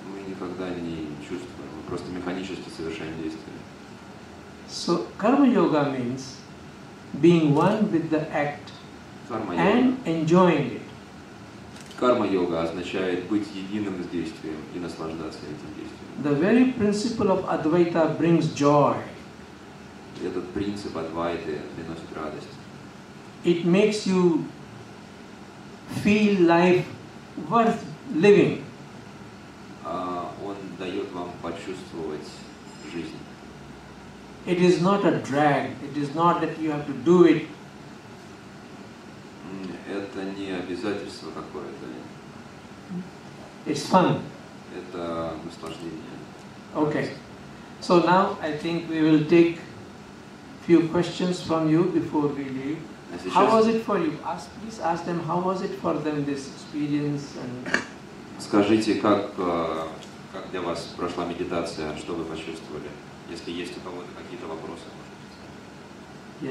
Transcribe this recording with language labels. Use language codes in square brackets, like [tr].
[ru] Мы никогда не чувствуем, мы просто механически совершаем действия. [en] So karma yoga means being one with the act [ru] Карма-йога. [en] and enjoying it. [ru] Карма-йога означает быть единым с действием и наслаждаться этим действием. [en] The very principle of Advaita brings joy. [ru] Этот принцип Адвайты приносит радость. [en] It makes you feel life worth living. [ru] Он дает вам почувствовать жизнь. [en] It is not a drag. It is not that you have to do it. [ru] Это не обязательство какое-то. [en] It's fun. [ru] Это наслаждение. [en] Okay. So now I think we will take few questions from you before we leave. How was it for you? Please ask them how was it for them this experience and. [ru] Скажите, как для вас прошла медитация, что вы почувствовали? Если есть у кого-то какие-то вопросы, может быть.